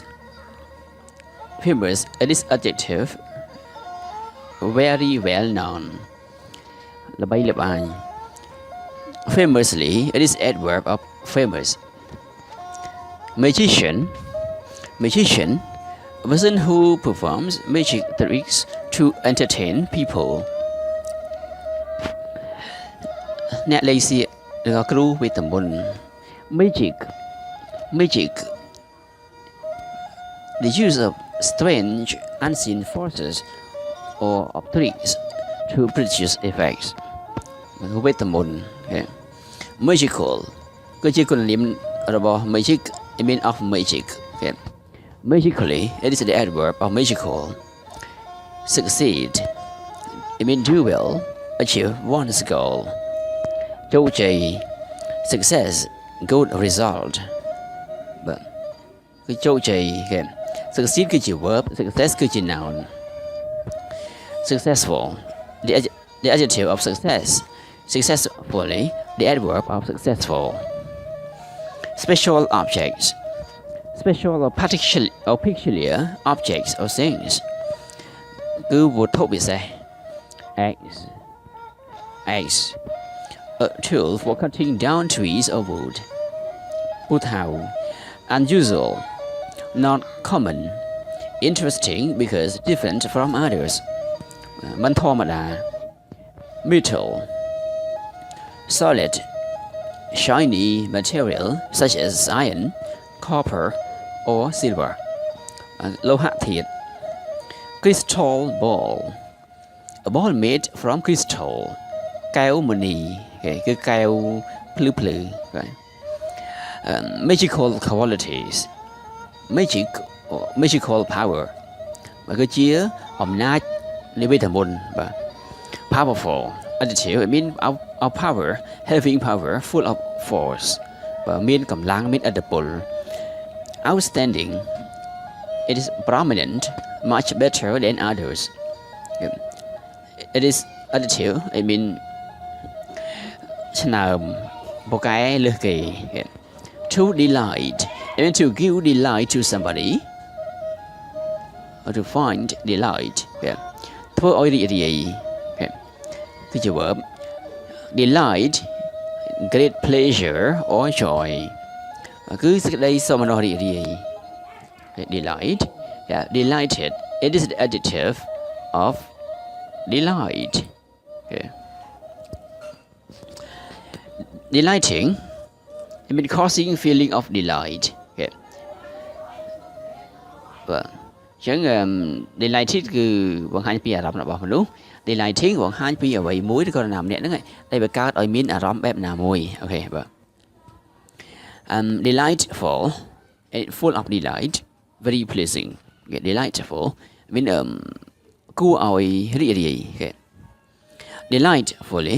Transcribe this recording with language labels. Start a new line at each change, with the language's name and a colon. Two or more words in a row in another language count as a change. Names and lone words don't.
English: Famous, it is adjective, very well known. Lebay lebay. Famously, it is adverb of famous. Magician, magician, a person who performs magic tricks to entertain people.
Khmer: អ្នកលេងសៀកឬក៏គ្រូវេទមន្ត
English: magic magic the use of strange unseen forces or of tricks to produce effects វេទមន្ត magical
Khmer: គឺជាគុណនាមរបស់
English: magic it means of magic magically it is the adverb of magical succeed it means do well achieve one's goal ជោគជ័យ success good result
Khmer: បាទគឺជោគជ័យ
English: succeed
Khmer: គឺជា
English: verb success
Khmer: គឺជា
English: noun successful the adjective of success successfully the adverb of successful special objects special or peculiar objects or things
Khmer: គឺវត្ថុពិសេស
English: axe a tool for cutting down trees or wood ពូថៅ unusual not common interesting because different from others
Khmer: មិនធម្មតា
English: metal solid shiny material such as iron copper or silver លោហៈធាតុ crystal ball a ball made from crystal
Khmer: កែវមณีគឺកែវភ្លឺភ្លឺ
English: magical qualities magic or magical power
Khmer: គឺជាអំណាចនៃវេទមន្តបាទ
English: powerful adjective it means of power having power full of force
Khmer: បាទមានកម្លាំងមានឥទ្ធិពល
English: outstanding it is prominent much better than others it is adjective it means
Khmer: ឆ្នើមពូកែលើសគេ
English: to delight it means to give delight to somebody or to find delight
Khmer: ធ្វើឲ្យរីករាយ គឺជា
English: verb delight great pleasure or joy
Khmer: គឺសេចក្តីសោមនស្សរីករាយ
English: delight delighted it is the adjective of delight delighting it means causing feeling of delight
Khmer: បាទចឹង delighted គឺបង្ហាញពីអារម្មណ៍របស់មនុស្ស delighting បង្ហាញពីអ្វីមួយឬក៏នរណាម្នាក់ហ្នឹងដែលបង្កើតឲ្យមានអារម្មណ៍បែបណាមួយអូខេបាទ
English: delightful full of delight very pleasing delightful mean
Khmer: គួរឲ្យរីករាយ
English: delightfully